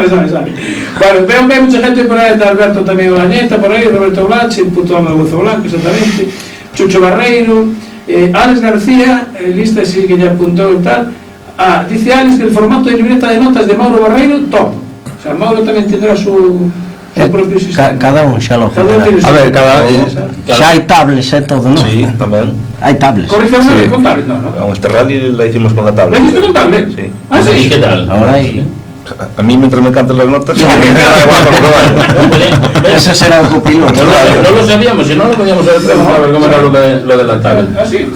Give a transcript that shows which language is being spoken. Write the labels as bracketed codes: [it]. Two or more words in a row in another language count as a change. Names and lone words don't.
[es] Bueno, veo que hay mucha gente por ahí, está Alberto también Olañeta, por ahí, Roberto Blache, el puto amo de Buzo Blanco, exactamente, Chucho Barreiro, Alex García, lista sí que ya apuntó y tal. Dice Alex que el formato de libreta de notas de Mauro Barreiro, top. O sea, Mauro también tendrá su propio sistema. [gl] Cada un xa lo [es] Cada uno tiene su A ver, [gl] Xa hai tablets e todo, non? [es] Sí, también. [gl] Hai tablets. [es] Corrección Sí. con tablet, no. Con este rally la hicimos con la ¿La tablet. hiciste con tablet? Sí. Ah, sí. ¿Y qué tal? [gl] Ahora hai... [es] A mí mientras me cantan las notas, me da igual por probar. [gl] Ese será o copiloto. [es] No lo sabíamos, si no lo podíamos haber preguntado a ver cómo era lo de la tablet. Ah, sí.